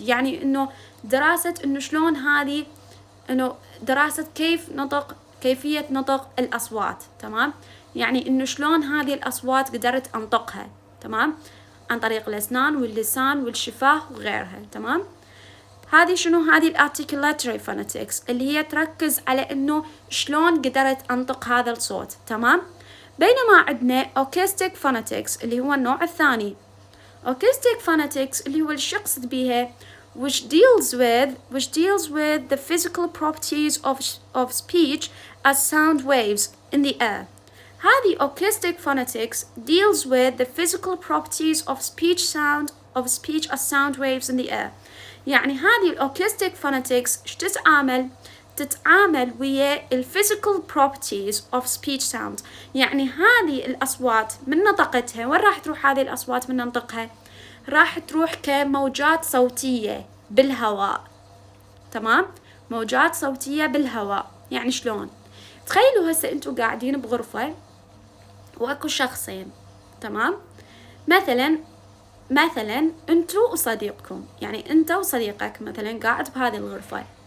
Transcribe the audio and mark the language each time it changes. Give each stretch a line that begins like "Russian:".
Arabic: يعني إنه دراسة إنه شلون هذه، إنه دراسة كيفية نطق الأصوات، تمام؟ يعني إنه شلون هذه الأصوات قدرت أنطقها، تمام؟ عن طريق الأسنان واللسان والشفاه وغيرها، تمام؟ هذه شنو؟ هذه الارتيكولاتوري فونetics اللي هي تركز على إنه شلون قدرت أنطق هذا الصوت، تمام؟ بينما عندنا acoustic phonetics اللي هو النوع الثاني.
English: acoustic phonetics
Arabic: اللي هو اللي يقصد بيها
English: which deals with the physical properties of speech as sound waves in the air.
Arabic: هذه
English: acoustic phonetics deals with the physical properties of speech as sound waves in the air.
Arabic: يعني هذه
English: acoustic phonetics
Arabic: ايش تتعامل ويا
English: physical properties of speech sound.
Arabic: يعني هذه الأصوات من نطقتها وين راح تروح؟ هذه الأصوات من ننطقها راح تروح كموجات صوتية بالهواء، تمام؟ موجات صوتية بالهواء. يعني شلون؟ تخيلوا هسه انتوا قاعدين بغرفة واكو شخصين، تمام؟ مثلا انتوا وصديقكم، يعني انت وصديقك مثلا قاعد بهذه الغرفة.